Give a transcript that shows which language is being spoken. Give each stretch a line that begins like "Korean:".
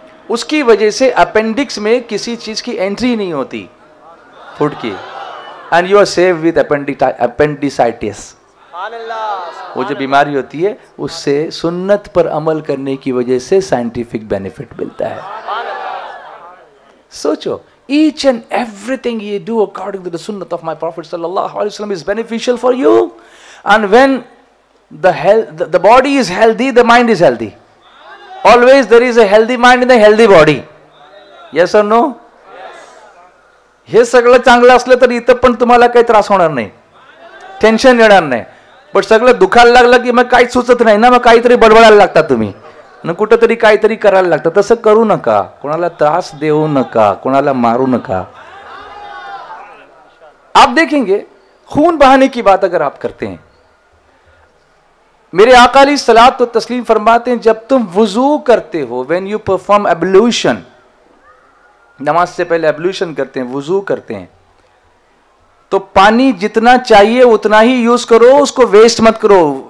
Hindi: उसकी वजह से अपेंडिक्स में किसी चीज की एंट्री नहीं होती फूड की,
English: And you are save with appendicitis.
Hindi: वो जो बीमारी होती है उससे सुन्नत पर अमल करने की वजह से साइंटिफिक बेनिफिट मिलता है। सोचो,
English: each and everything you do according to the sunnah of my Prophet sallallahu alaihi wasallam is beneficial for you, and when the body is healthy, the mind is healthy. Always there is a healthy mind in a healthy body. Yes or no?
Marathi: हे सगळं चांगलं असलं तर इथं पण तुम्हाला काही त्रास होणार नाही, टेन्शन येणार नाही। पण सगळं दुखायला लागलं की मग काहीच सुचत नाही ना, मग काहीतरी बडबडायला लागता तुम्ही, न कुठंतरी काहीतरी करायला लागतं। तसं करू नका, कोणाला त्रास देऊ नका, कोणाला मारू नका।
Hindi: आप देखेंगे खून बहाने की बात अगर आप करते हैं, मेरे आका अलैहिस्सलात व तस्लीम फरमाते हैं, जब तुम वुजू करते हो,
English: when you perform ablution,
Hindi: नमाज से पहले एब्लूशन करते हैं, वुजू करते हैं, तो पानी जितना चाहिए उतना ही यूज करो, उसको वेस्ट मत करो।